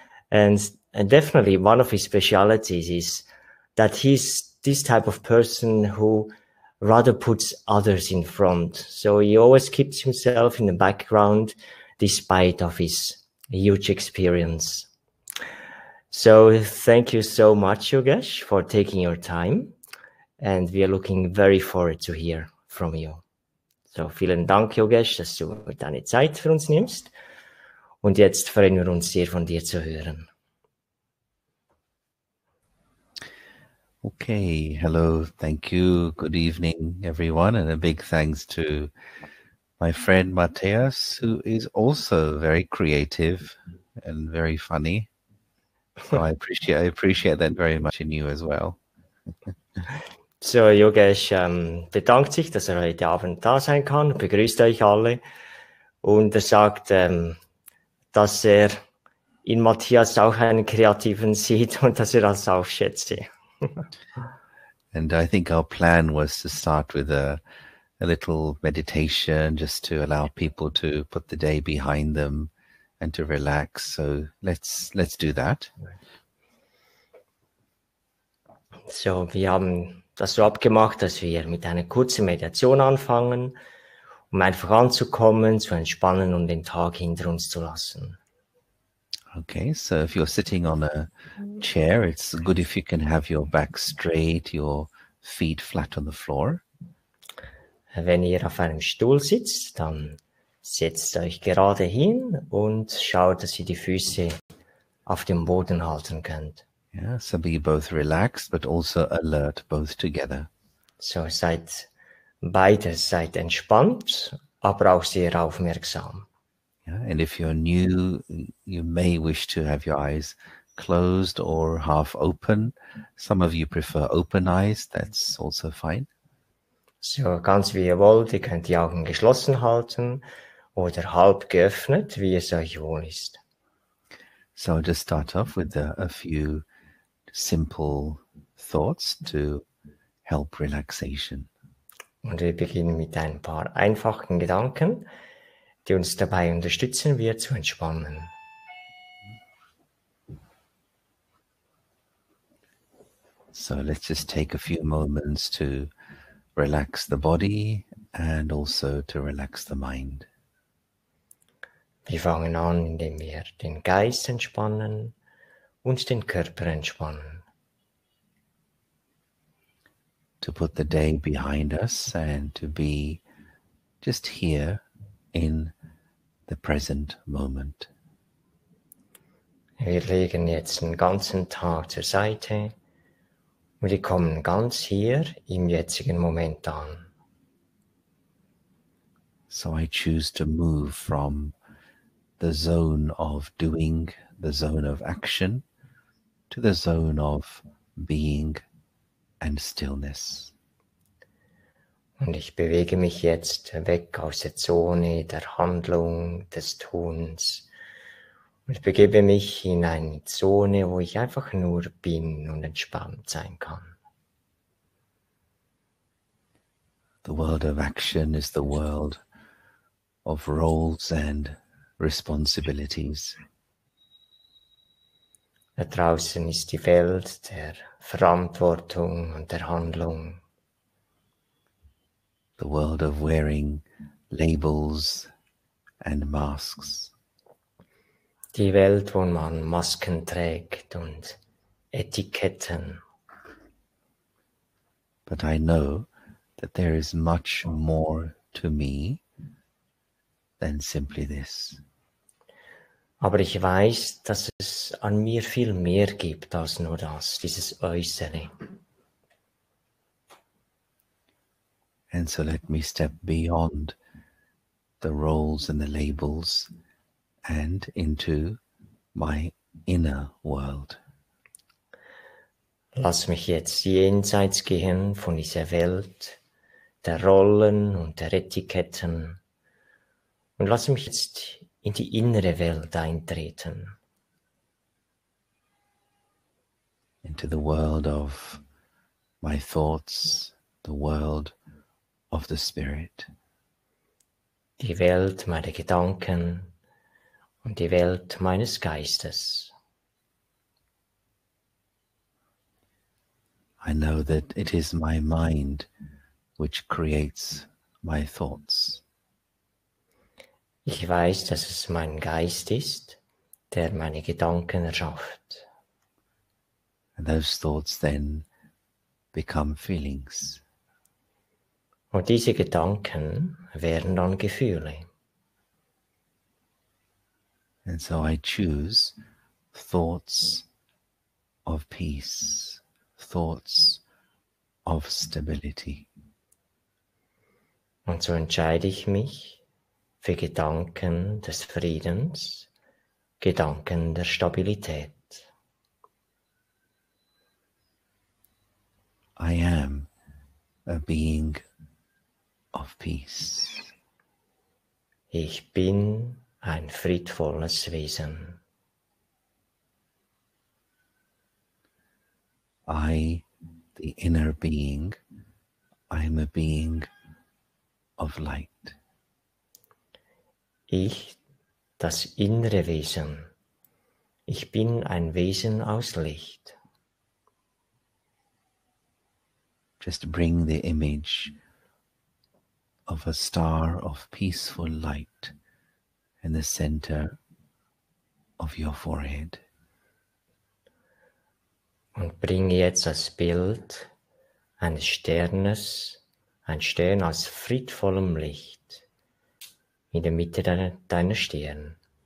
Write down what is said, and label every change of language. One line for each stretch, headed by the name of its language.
English: And definitely one of his specialities is that he's this type of person who rather puts others in front. So he always keeps himself in the background despite of his huge experience. So thank you so much, Yogesh, for taking your time. And we are looking very forward to hear from you.
German: So vielen Dank, Yogesh, dass du deine Zeit für uns nimmst. Und jetzt freuen wir uns sehr, von dir zu hören.
English: Okay, hello, thank you, good evening everyone, and a big thanks to my friend Matthias, who is also very creative and very funny. So I appreciate that very much in you as well.
German: So, Yogesh bedankt sich, dass er heute Abend da sein kann, begrüßt euch alle und er sagt, dass er in Matthias auch einen Kreativen sieht und dass er das auch schätze.
English: And I think our plan was to start with a little meditation just to allow people to put the day behind them and to relax. So let's do that.
German: So, wir haben das so abgemacht, dass wir mit einer kurzen Meditation anfangen, um einfach anzukommen, zu entspannen und den Tag hinter uns zu lassen.
English: Okay, so if you're sitting on a chair, it's good if you can have your back straight, your feet flat on the floor.
German: Wenn ihr auf einem Stuhl sitzt, dann setzt euch gerade hin und schaut, dass ihr die Füße auf dem Boden halten könnt.
English: Yeah, so be both relaxed but also alert, both together.
German: So seid entspannt, aber auch sehr aufmerksam.
English: Yeah, and if you're new, you may wish to have your eyes closed or half open. Some of you prefer open eyes, that's also fine.
German: So ganz wie ihr wollt, ihr könnt die Augen geschlossen halten oder halb geöffnet, wie es euch wohl ist.
English: So I'll just start off with a few simple thoughts to help relaxation.
German: Und wir beginnen mit ein paar einfachen Gedanken, die uns dabei unterstützen wird, zu entspannen.
English: So let's just take a few moments to relax the body and also to relax the mind.
German: Wir fangen an, indem wir den Geist entspannen und den Körper entspannen.
English: To put the day behind us and to be just here in the present moment.
German: Wir legen jetzt den ganzen Tag zur Seite und wir kommen ganz hier im jetzigen Moment an.
English: So I choose to move from the zone of doing, the zone of action, to the zone of being and stillness.
German: Und ich bewege mich jetzt weg aus der Zone der Handlung, des Tuns und begebe mich in eine Zone, wo ich einfach nur bin und entspannt sein kann.
English: The world of action is the world of roles and responsibilities.
German: Da draußen ist die Welt der Verantwortung und der Handlung.
English: The world of wearing labels and masks.
German: Die Welt, wo man Masken trägt und Etiketten.
English: But I know that there is much more to me than simply this.
German: Aber ich weiß, dass es an mir viel mehr gibt als nur das, dieses Äußere.
English: And so let me step beyond the roles and the labels and into my inner world.
German: Lass mich jetzt jenseits gehen von dieser Welt, der Rollen und der Etiketten und lass mich jetzt in die innere Welt eintreten.
English: Into the world of my thoughts, the world of the spirit.
German: Die Welt meiner Gedanken und die Welt meines Geistes.
English: I know that it is my mind which creates my thoughts.
German: Ich weiß, dass es mein Geist ist, der meine Gedanken erschafft.
English: And those thoughts then become feelings.
German: Und diese Gedanken werden dann Gefühle.
English: And so I choose thoughts of peace, thoughts of stability.
German: Und so entscheide ich mich für Gedanken des Friedens, Gedanken der Stabilität.
English: I am a being of peace.
German: Ich bin ein friedvolles Wesen.
English: I, the inner being, I am a being of light.
German: Ich, das innere Wesen. Ich bin ein Wesen aus Licht.
English: Just bring the image of a star of peaceful light in the center of your forehead.
German: Und bringe jetzt das Bild eines Sternes, ein Stern aus friedvollem Licht, in der Mitte deiner Stirn.